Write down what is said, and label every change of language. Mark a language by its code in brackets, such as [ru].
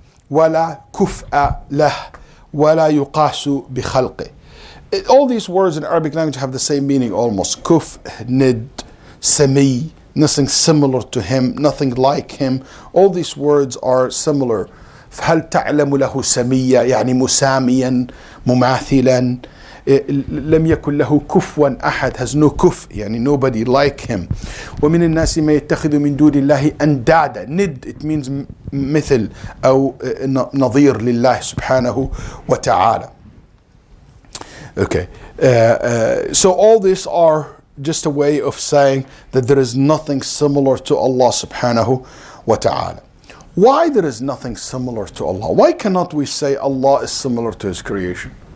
[ar] وَلَا كُفْءَ لَهُ. وَلَا يُقَاسُ بِخَلْقِهِ. [en] All these words in Arabic language have the same meaning almost. Kuf, nid, sami, nothing similar to him, nothing like him. All these words are similar. [ar] فهل تعلم له سميا يعني مساميا مماثلا. لم يكن له كفوا أحد, [en] has no kuf, [ar] يعني [en] nobody like him. [ar] ومن الناس ما يتخذ من دون الله أندادا. [en] Nid, it means [ar] مثل أو نظير لله سبحانه وتعالى. [en] Okay, so all these are just a way of saying that there is nothing similar to Allah subhanahu wa ta'ala. Why there is nothing similar to Allah? Why cannot we say Allah is similar to His creation?